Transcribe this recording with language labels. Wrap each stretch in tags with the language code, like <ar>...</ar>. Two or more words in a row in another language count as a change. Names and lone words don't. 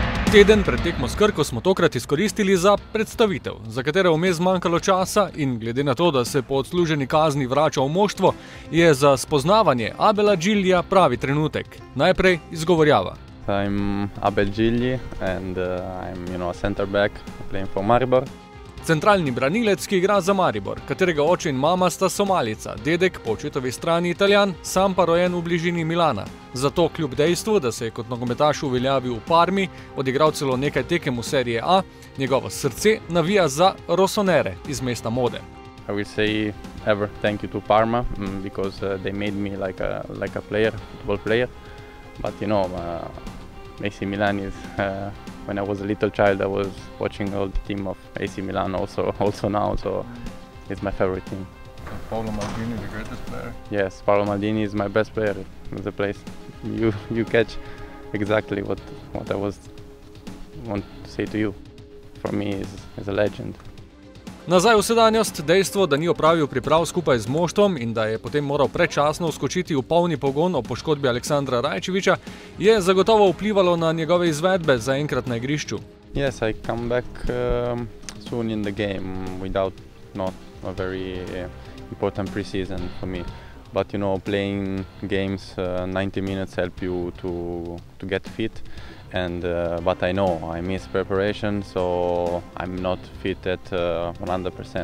<sl>Teden pred tekmo s Krko smo tokrat izkoristili za predstavitev, za katero vmes zmanjkalo časa in glede na to, da se po odsluženi kazni vrača v moštvo, je za spoznavanje Abela Giglija pravi trenutek. Najprej izgovorjava.</sl> <en>Sem Abel Gigli and I'm a center back playing for Maribor.</en> <sl>Centralni branilec, ki igra za Maribor, katerega oče in mama sta Somalijca, dedek po očetovi strani Italijan, sam pa rojen v bližini Milana. Zato kljub dejstvu, da se je kot nogometaš uveljavil v Parmi, odigral celo nekaj tekem v serije A, njegovo srce navija za rosonere iz mesta mode.</sl> <en>I will say ever thank you to Parma because they made me like a player, football player. But you know, AC Milan is when I was a little child, I was watching all the team of AC Milan also now, so it's my favorite team. Paolo Maldini, the greatest player? Yes, Paolo Maldini is my best player in the place. You catch exactly what I want to say to you. For me, is a legend.</en> <sl>Nazaj v sedanjost, dejstvo, da ni opravil priprav skupaj z moštvom in da je potem moral predčasno vskočiti v polni pogon ob poškodbi Aleksandra Rajčevića, je zagotovo vplivalo na njegove izvedbe zaenkrat na igrišču.</sl> <en>Yes, I come back soon in the game without not a very important pre-season for me. But you know, playing games 90 minutes help you to get fit. And but I know I miss preparation, so I'm not fit at 100%.</en>